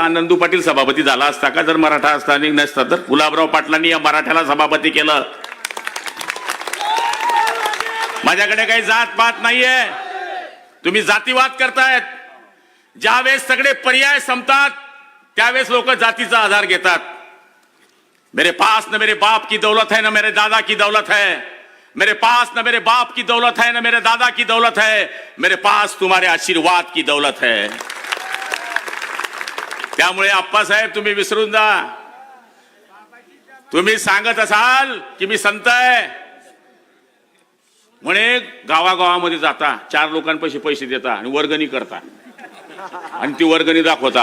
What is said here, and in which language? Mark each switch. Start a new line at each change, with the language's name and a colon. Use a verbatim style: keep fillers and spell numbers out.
Marathi: आनंदू पाटील सभापती झाला असता का जर मराठा असता? आणि नसता तर गुलाबराव पाटलांनी या मराठ्याला सभापती केलं. माझ्याकडे काही जात पात नाहीये. तुम्ही जातीवाद करतायत. ज्यावेळेस सगळे पर्याय संपतात त्यावेळेस लोक जातीचा आधार घेतात.
Hindi: मेरे पास न मेरे बाप की दौलत है, न मेरे दादा की दौलत है. मेरे पास न मेरे बाप की दौलत है, न मेरे दादा की दौलत है. मेरे पास तुम्हारे आशीर्वाद की दौलत है.
Marathi: त्यामुळे आप्पासाहेब तुम्ही विसरून जा. तुम्ही सांगत असाल की मी संत आहे म्हणे, गावागावामध्ये जाता, चार लोकांपाशी पैसे देता आणि वर्गणी करता आणि ती वर्गणी दाखवता.